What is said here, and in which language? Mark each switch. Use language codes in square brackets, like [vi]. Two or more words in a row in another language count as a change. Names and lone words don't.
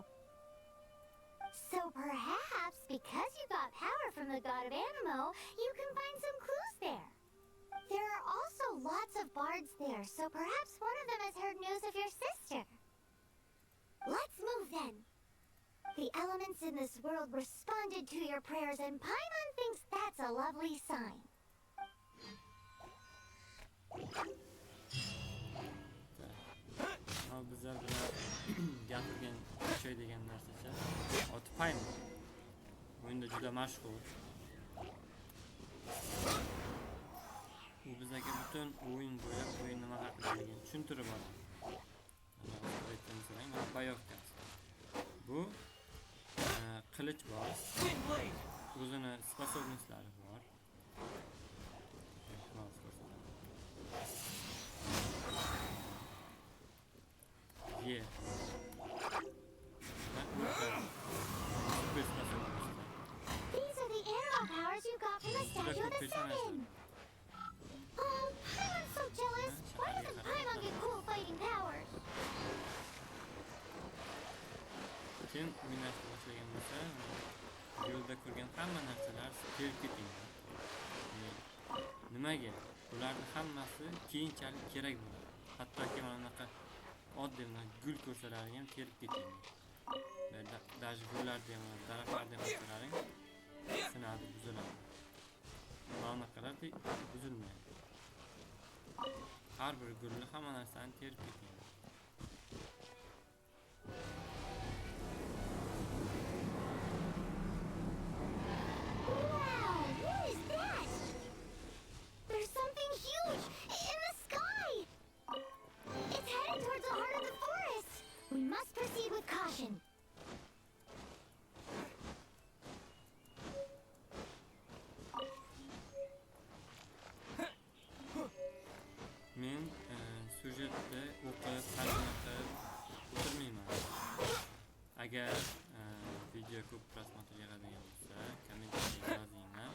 [en] So perhaps, because you got power from the god of Animo, you can find some clues there. There are also lots of bards there, so perhaps one of them has heard news of your sister. Let's move then. The elements in this world responded to your prayers, and Paimon thinks that's a lovely sign. [uz] Bizlar bilan gapirgan shay degan narsacha oti Paymon. O'yinda juda mashhur. U bizga butun o'yin bo'ylab o'yin nima haqida tushuntirib boradi. Mana bayokka. Bu qilich bor. O'zini sposobnostlari bor. Yer. [en] These are the animal powers you got from the Statue of the Seven. Oh, Paimon's so jealous. Why doesn't Paimon get cool fighting powers? [uz] Kim o'ynashni boshlagan bo'lsa, yo'lda ko'rgan hamma narsalar kelib ketinglar. Nimaga? Ularning hammasi keyinchalik kerak bo'ladi. Hattoki mana bunaqa oddiy gul ko'rsalaring ham terib ketinglar. Даже gullarni ham, daraxtlarni ham ko'rsalaring sinadi, buziladi. Mana bunaqalardek buzilmaydi. Har bir gulni hamma narsani terib ketinglar. [en] There's something huge in the sky! It's heading towards the heart of the forest! We must proceed with caution. [uz] Men syujetni o'qib, tarjima qilib o'tirmayman. Agar video ko'p prosmotr yig'adigan bo'lsa, kommentariyaga yozinglar.